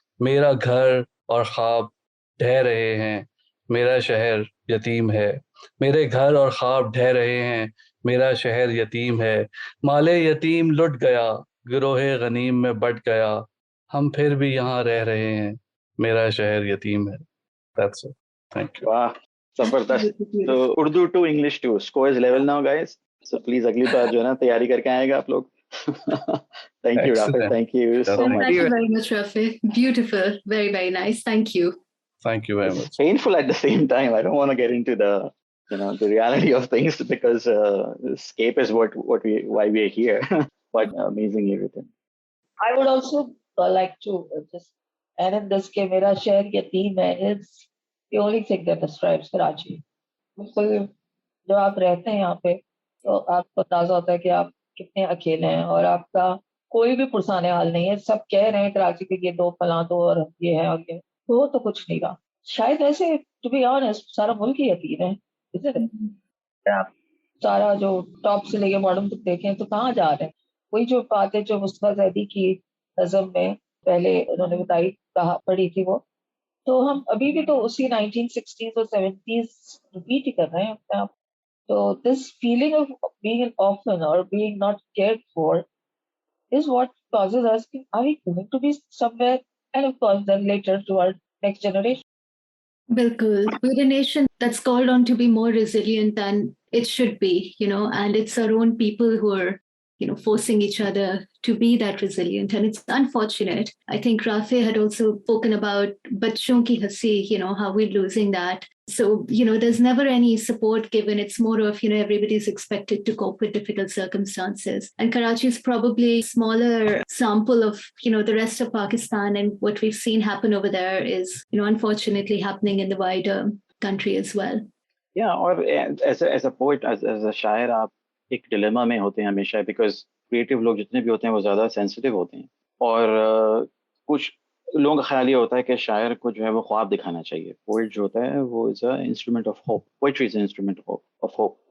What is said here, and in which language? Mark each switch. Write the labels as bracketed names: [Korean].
[Hindi] मेरा घर और ख्वाब ढह रहे हैं, मेरा शहर यतीम है. मेरे घर और ख्वाब ढह रहे हैं, मेरा शहर यतीम है. माले यतीम लुट गया, गिरोहे गनीम में बट गया. हम फिर भी यहाँ रह रहे हैं, मेरा शहर यतीम है. [English] That's it. Thank you. Wow, जबरदस्त. So Urdu to English to score is level now, guys. So please [Hindi] अगली बार जो है ना तैयारी करके आएगा आप लोग. [English] Thank you, Rafi. Thank you so much. Thank you very much, Rafi. Beautiful. Very, very nice. Thank you. Thank you very much. It's painful at the same time. I don't want to get into the reality of things because escape is why we are here. But amazingly written. I would also like to just add in this [Hindi] कि मेरा शहर यतीम है [English] is the only thing that describes Karachi. [Hindi] बिल्कुल जब आप रहते हैं यहाँ पे तो आपको अंदाजा होता है कि आप कितने अकेले हैं और आपका कोई भी पुरसाने हाल नहीं है. सब कह रहे हैं कराची के ये दो फलां दो और ये है और ये तो कुछ नहीं रहा. शायद ऐसे [English] to be honest [Hindi] सारा मुल्क ही यतीम है. आप सारा जो टॉप से लेके बॉटम तक देखें तो कहाँ जा रहे हैं. वही जो बात है जो मुस्तफा ज़ैदी की नज़म में पहले उन्होंने बताई कहा पढ़ी थी वो, तो हम अभी भी तो उसी 1960s और 70s रिपीट ही कर रहे हैं अपने आप. [English] तो this feeling of being an orphan और being not cared for is what causes us are we going to be somewhere, and of course then later to our next generation. [Hindi] Bilkul. [English] We're a nation that's called on to be more resilient than it should be, and it's our own people who are forcing each other to be that resilient. And it's unfortunate. I think Rafe had also spoken about [Hindi] bachon ki hasi, [English] how we're losing that. So, there's never any support given. It's more of, everybody's expected to cope with difficult circumstances. And Karachi is probably a smaller sample of, the rest of Pakistan. And what we've seen happen over there is, unfortunately happening in the wider country as well. Yeah, or as a [Hindi] poet, as a शायर, आप एक dilemma में होते हैं हमेशा, [English] because creative [Hindi] लोग जितने भी होते हैं वो ज़्यादा sensitive होते हैं, और कुछ लोगों का ख्याल ये होता है कि शायर को जो है वो ख्वाब दिखाना चाहिए. [English] poet [Hindi] जो होता है वो [English] Is a instrument of hope. Poetry is instrument of hope.